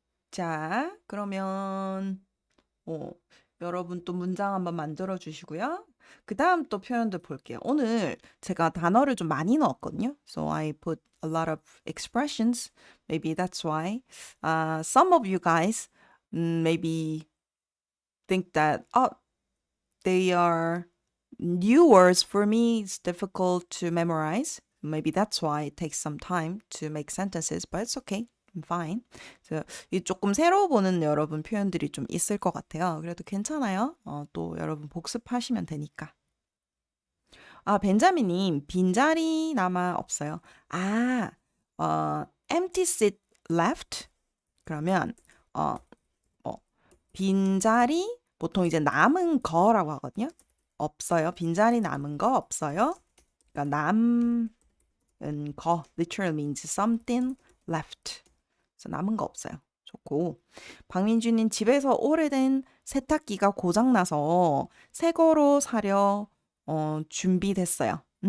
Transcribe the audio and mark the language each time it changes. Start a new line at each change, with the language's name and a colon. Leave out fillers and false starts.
Korean: 자, 그러면 여러분 또 문장 한번 만들어 주시고요. 그 다음 또 표현들 볼게요. 오늘 제가 단어를 좀 많이 넣었거든요.
English: So I put a lot of expressions. Maybe that's why. Some of you guys maybe think that, they are new words for me. It's difficult to memorize. Maybe that's why it takes some time to make sentences, but it's okay. I'm fine.
Korean: 그래서 이 조금 새로 보는 여러분 표현들이 좀 있을 것 같아요. 그래도 괜찮아요. 또 여러분 복습하시면 되니까. 아, 벤자민님, 빈자리 남아 없어요.
English: 아, empty seat left?
Korean: 그러면, 어, 빈자리, 보통 이제 남은 거라고 하거든요. 없어요. 빈자리 남은 거 없어요.
English: 그러니까 남은 거, literally means something left.
Korean: 그래서 남은 거 없어요. 좋고. 박민주님 집에서 오래된 세탁기가 고장나서 새 거로 사려 준비됐어요.